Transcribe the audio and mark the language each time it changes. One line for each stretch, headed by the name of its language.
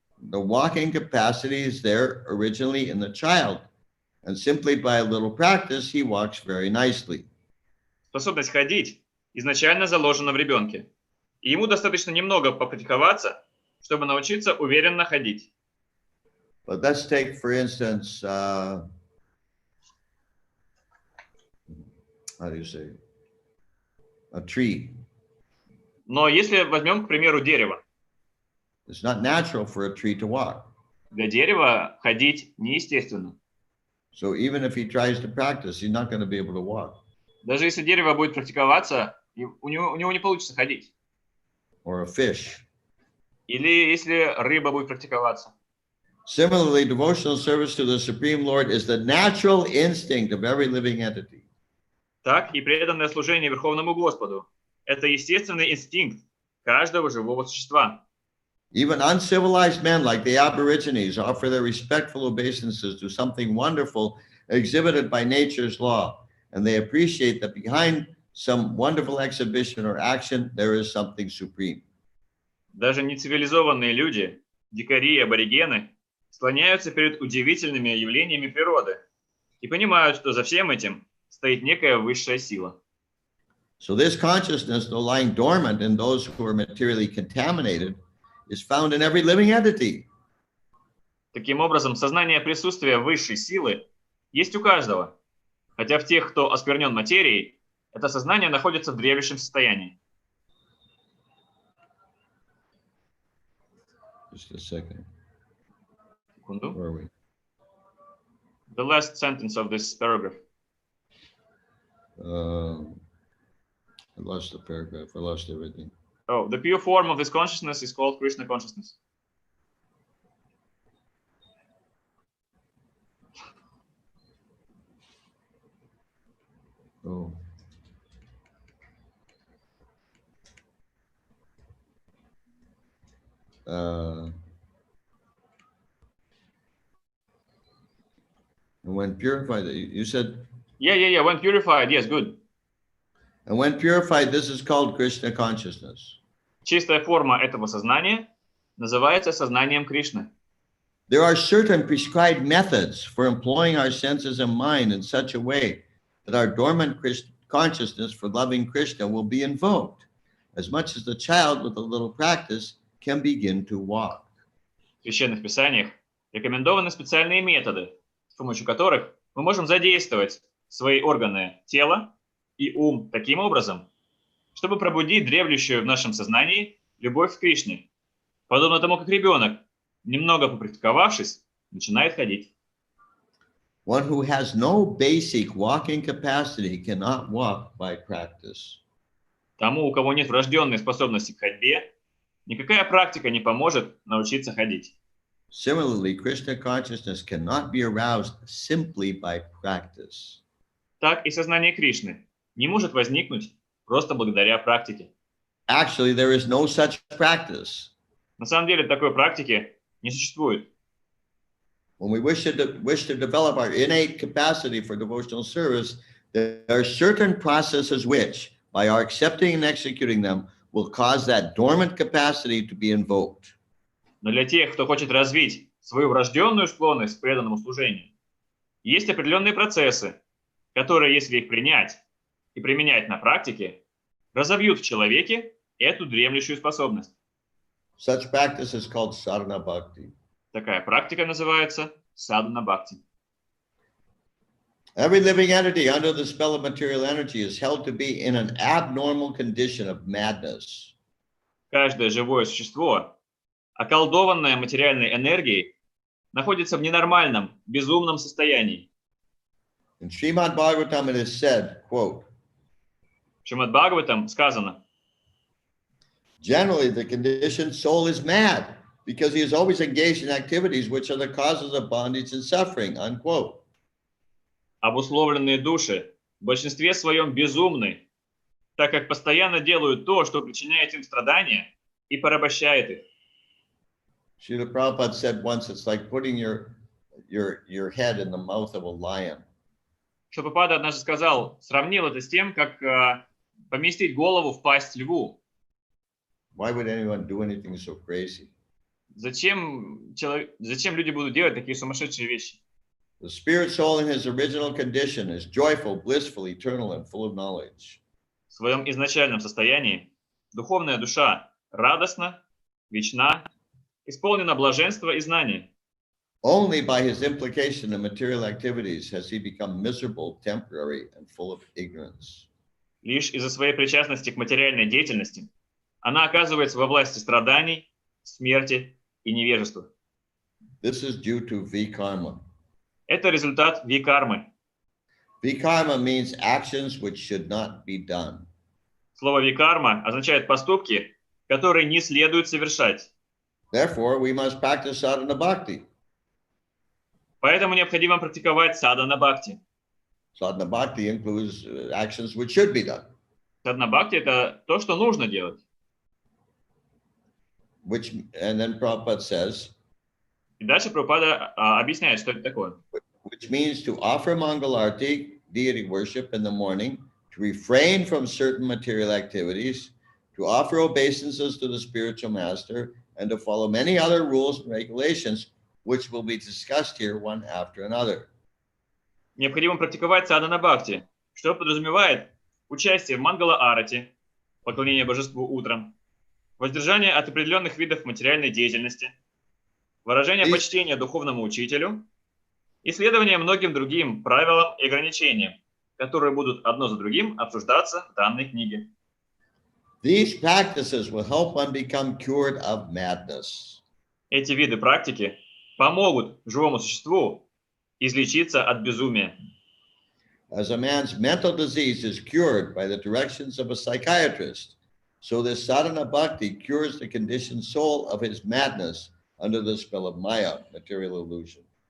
English: The walking capacity is there originally in the child, and simply by a little practice, he walks very nicely.
Russian: Способность ходить изначально заложена в ребенке, и ему достаточно немного попрактиковаться, чтобы научиться уверенно ходить.
English: But let's take, for instance, how do you say, a tree.
Russian: Но если возьмем, к примеру, дерево,
English: It's not natural for a tree to walk.
Russian: для дерева ходить неестественно.
English: So even if he tries to practice, he's not going to be able to walk.
Russian: Даже если дерево будет практиковаться, у него не получится ходить.
English: Or a fish.
Russian: Или если рыба будет практиковаться.
English: Similarly, devotional service to the Supreme Lord is the natural instinct of every living entity.
Russian: Так и преданное служение Верховному Господу – это естественный инстинкт каждого живого существа.
English: Even uncivilized men like the Aborigines offer their respectful obeisances to something wonderful exhibited by nature's law. and they appreciate that behind some wonderful exhibition or action, there is something supreme.
Russian: Даже нецивилизованные люди, дикари и аборигены, склоняются перед удивительными явлениями природы и понимают, что за всем этим стоит некая высшая сила.
English: So this consciousness, though lying dormant in those who are materially contaminated, is found in every living entity.
Russian: Таким образом, сознание присутствия высшей силы есть у каждого, хотя в тех, кто осквернен материей, это сознание находится в древнейшем состоянии.
English: Just a second.
Russian: Секунду.
English: Where are we? The last sentence of this paragraph. I lost the paragraph. I lost everything. Oh, the pure form of this consciousness is called Krishna consciousness. Oh. And when purified, you said, Yeah. When purified, yes, good. and when purified, this is called Krishna consciousness.
Russian: Чистая форма этого сознания называется сознанием Кришны.
English: There are certain prescribed methods for employing our senses and mind in such a way that our dormant consciousness for loving Krishna will be invoked, as much as the child with a little practice can begin to walk.
Russian: В священных писаниях рекомендованы специальные методы, с помощью которых мы можем задействовать свои органы тела и ум таким образом, чтобы пробудить дремлющую в нашем сознании любовь к Кришне, подобно тому, как ребенок, немного попрактиковавшись, начинает ходить.
English: One who has no basic walking capacity cannot walk by practice.
Russian: Тому, у кого нет врожденной способности к ходьбе, никакая практика не поможет научиться ходить.
English: Similarly, Krishna consciousness cannot be aroused simply by practice.
Russian: Так и сознание Кришны не может возникнуть просто благодаря практике.
English: Actually, there is no such practice.
Russian: На самом деле такой практики не существует.
English: When we wish to develop our innate capacity for devotional service, there are certain processes which, by our accepting and executing them, will cause that dormant capacity to be invoked.
Russian: Но для тех, кто хочет развить свою врожденную склонность к преданному служению, есть определенные процессы, которые, если их принять и применять на практике, разовьют в человеке эту дремлющую способность.
English: Such practice is called sadhana bhakti.
Russian: Такая практика называется садхана бхакти.
English: Every living entity under the spell of material energy is held to be in an abnormal condition of madness.
Russian: Каждое живое существо, околдованное материальной энергией, находится в ненормальном, безумном состоянии.
English: In Srimad Bhagavatam it is said, quote,
Russian: В Шримад Бхагаватам сказано:
English: generally the conditioned soul is mad because he is always engaged in activities which are the causes of bondage and suffering, unquote.
Russian: Обусловленные души в большинстве своем безумны, так как постоянно делают то, что причиняет им страдания и порабощает их.
English: Srila Prabhupada said once, it's like putting your head in the mouth of a lion.
Russian: Прабхупада однажды сказал, сравнил это с тем, как поместить голову в пасть льву.
English: Why would anyone do anything so crazy?
Russian: Зачем люди будут делать такие сумасшедшие вещи?
English: The spirit soul in his original condition is joyful, blissful, eternal, and full of knowledge.
Russian: В своем изначальном состоянии духовная душа радостна, вечна, исполнена блаженства и знания.
English: Only by his implication in material activities has he become miserable, temporary, and full of ignorance.
Russian: Лишь из-за своей причастности к материальной деятельности она оказывается во власти страданий, смерти и невежества.
English: This is due to vikarma.
Russian: Это результат викармы.
English: Vikarma means actions which should not be done.
Russian: Слово викарма означает поступки, которые не следует совершать.
English: Therefore, we must practice sadhana bhakti.
Russian: Поэтому необходимо практиковать садхана бхакти.
English: Sadhana bhakti includes actions which should be done.
Russian: Садхана бхакти – это то, что нужно делать.
English: And then Prabhupada says,
Russian: И дальше Прабхупада объясняет, что это такое.
English: which means to offer mangalarti, deity worship in the morning, to refrain from certain material activities, to offer obeisances to the spiritual master, and to follow many other rules and regulations, which will be discussed here one after another.
Russian: Необходимо практиковать садхана бхакти, что подразумевает участие в мангала-арати, поклонение божеству утром, воздержание от определенных видов материальной деятельности, выражение почтения духовному учителю и следование многим другим правилам и ограничениям, которые будут одно за другим обсуждаться в данной книге.
English: These practices will help one become cured of madness.
Russian: Эти виды практики помогут живому существу излечиться от безумия.
English: As a man's mental disease is cured by the directions of a psychiatrist, so this sadhana bhakti cures the conditioned soul of his madness under the spell of maya, material illusion.